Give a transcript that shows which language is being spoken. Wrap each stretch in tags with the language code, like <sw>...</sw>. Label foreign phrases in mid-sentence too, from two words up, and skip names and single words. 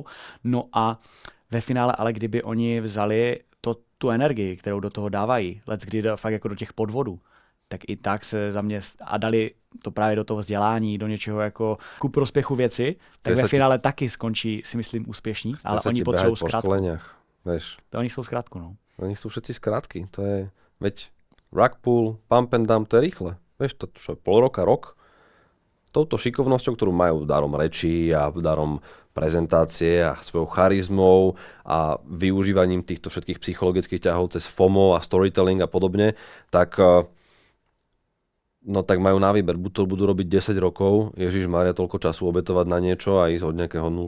<cs>No a ve finále, ale kdyby oni vzali tu energii, kterou do toho dávají, kdy fakt jako do těch podvodů, tak i tak se za mě a dali to právě do toho vzdělání, do něčeho jako ku prospěchu věci, tak ve finále taky skončí, si myslím, úspěšní, ale oni potřebují zkrátku. Oni jsou zkrátku, no.</cs> <sk>Oni sú všetci skrátky, to je, veď</sk> <en>rug pull, pump and dump,</en> <sk>to je rýchle. Vieš, to čo je pol roka, rok, touto šikovnosťou, ktorú majú darom rečí a darom prezentácie a svojou charizmou a využívaním týchto všetkých psychologických ťahov cez FOMO a storytelling a podobne, tak majú na výber, buď to budú robiť 10 rokov, Ježišmária, toľko času obetovať na niečo a ísť od nejakého 0.</sk>